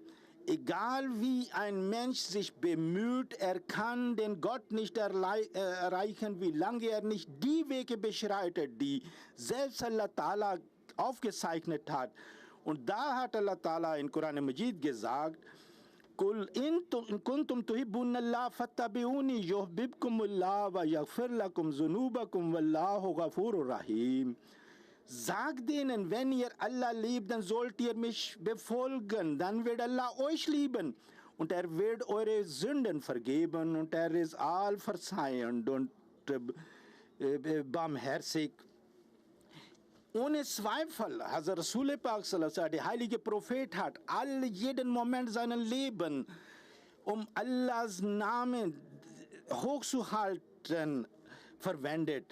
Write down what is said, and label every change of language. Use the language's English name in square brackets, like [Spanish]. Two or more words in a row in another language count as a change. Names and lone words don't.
[German] Egal wie ein Mensch sich bemüht, er kann den Gott nicht erreichen, wie lange er nicht die Wege beschreitet, die selbst Allah Ta'ala aufgezeichnet hat. Und da hat Allah Ta'ala in Koran Majid gesagt, [Arabic] قل إن كنتم تحبون الله فاتبعوني يحببكم الله ويغفر لكم ذنوبكم والله غفور رحيم. [German] Sagt denen, wenn ihr Allah liebt, dann sollt ihr mich befolgen, dann wird Allah euch lieben und er wird eure Sünden vergeben und er ist allverzeihend und barmherzig. Ohne Zweifel, also Rasul Pak, der heilige Prophet hat jeden Moment seines Lebens, um Allahs Namen hochzuhalten, verwendet.